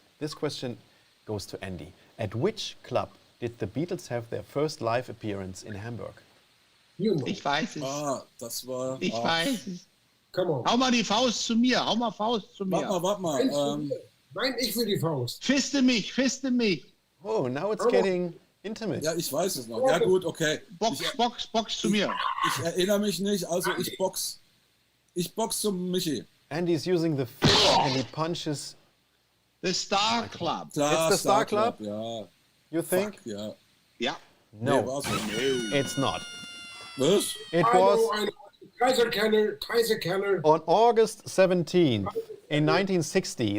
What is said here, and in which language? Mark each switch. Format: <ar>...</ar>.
<en>This question goes to Andi. At which club did the Beatles have their first live appearance in Hamburg? You know.</en> <de>Ich weiß es. Das war... Ich weiß es.</de> <en>Come on.</en> <de>Hau mal die Faust zu mir. Hau mal Faust zu mir. Warte mal. Nein, ich will die Faust. Fiste mich, fiste mich.</de> <en>Oh, now it's getting intimate.</en> <de>Ja, ich weiß es noch. Ja gut, okay. Box zu mir. Ich erinnere mich nicht, also ich box zum Michi.</de> <en>Andy's using the fist and he punches. The Star Club.</en> <de>Klar,</de> <en>It's the Star Club?</en> <de>Ja.</de> <en>You think?</en> <de>Fuck, ja. Ja.</de> <en>No,</en> <de>Nee, war's nicht.</de> <en>it's not.</en> <de>Was?</de> <en>It I was know. Kaiser Keller. on August 17th in 1960.</en>